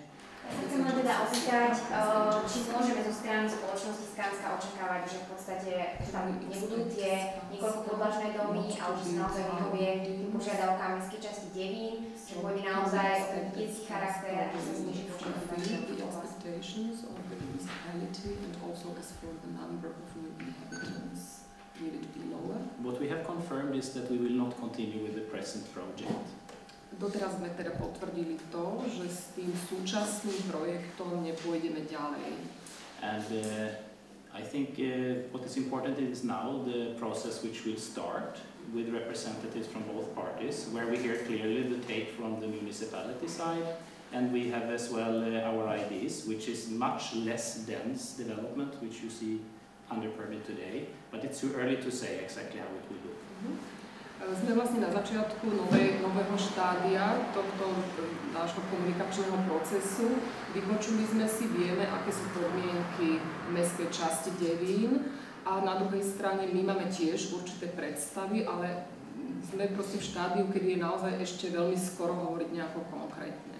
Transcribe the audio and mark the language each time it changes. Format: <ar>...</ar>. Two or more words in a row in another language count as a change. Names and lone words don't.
<sk>Ja sa chcem teda opýtať, či môžeme zo strany spoločnosti Skanska očakávať, že v podstate tam nebudú tie niekoľko podlažné domy, ale že sa naozaj vyhovie požiadavkám mestskej časti Devín, že pôjde naozaj o ten detský charakter a že sa zniží počet obyvateľov.</sk> <en>What we have confirmed is that we will not continue with the present project.</en> <sk>Doteraz sme teda potvrdili to, že s tým súčasným projektom nepôjdeme ďalej.</sk> <en>And I think what is important is now the process which will start with representatives from both parties, where we hear clearly the take from the municipality side, and we have as well our ideas, which is much less dense development, which you see under permit today, but it's too early to say exactly how it will look.</en> <sk>Sme vlastne na začiatku nového štádia tohto nášho komunikačného procesu. Vypočuli sme si, vieme, aké sú podmienky mestskej časti Devín a na druhej strane my máme tiež určité predstavy, ale sme proste v štádiu, kedy je naozaj ešte veľmi skoro hovoriť nejako konkrétne.</sk>